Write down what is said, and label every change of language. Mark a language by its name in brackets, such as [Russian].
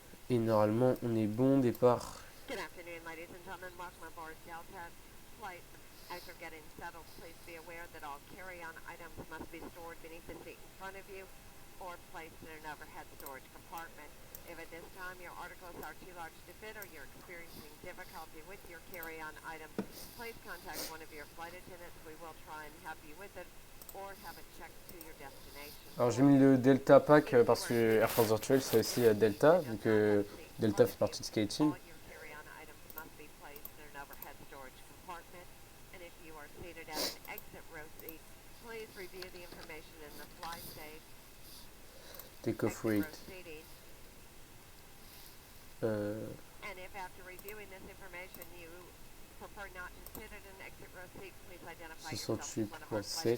[French] Et normalement, on est bon départ. [English] Good afternoon, ladies and gentlemen. Welcome aboard Delta flight. As you're getting settled, please be aware that all carry-on items must be stored beneath the seat in front of you or placed in an overhead storage compartment. If at this time your articles are too large to fit or you're experiencing difficulty with your carry-on item, please contact one of your flight attendants. We will try and help you with it or have it checked to your destination. [French] Alors j'ai mis le Delta Pack parce que Air France Virtual c'est aussi Delta, vu que Delta fait partie de Skating. [English] All your carry-on items must be placed in an overhead storage compartment. And if you are seated at an exit row seat, please review the information in the fly safe Take off exit row weight. seating. And if after reviewing this information you prefer not to sit at an exit row seat, please identify yourself to one of our flight